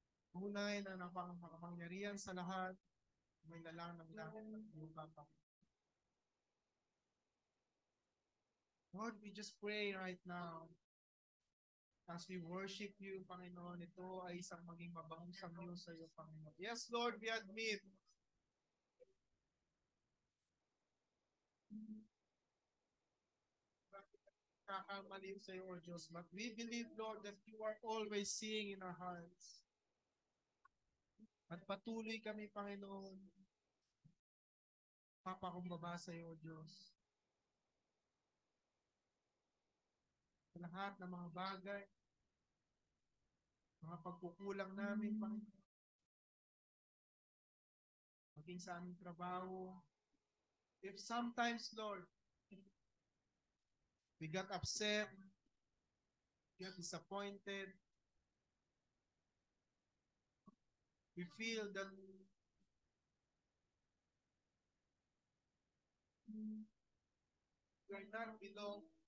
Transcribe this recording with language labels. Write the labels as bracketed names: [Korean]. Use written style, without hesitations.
[Filipino] Tunay na napakapangyarihan sa lahat, may lalang ng langit at lupa, Panginoon. [English] Lord, we just pray right now as we worship you, Panginoon. [Filipino] Ito ay isang maging mabangong samyo sa iyo, Panginoon. [English] Yes, Lord, we admit [Filipino] kakamali sa iyo, O Diyos. [English] But we believe, Lord, that you are always seeing in our hearts. [Filipino] At patuloy kami, Panginoon, papakumbaba sa iyo, O Diyos. Sa lahat ng mga bagay, mga pagkukulang namin, Panginoon, maging sa aming trabaho. [English] If sometimes, Lord, we got upset, we got disappointed, we feel that we are not belong.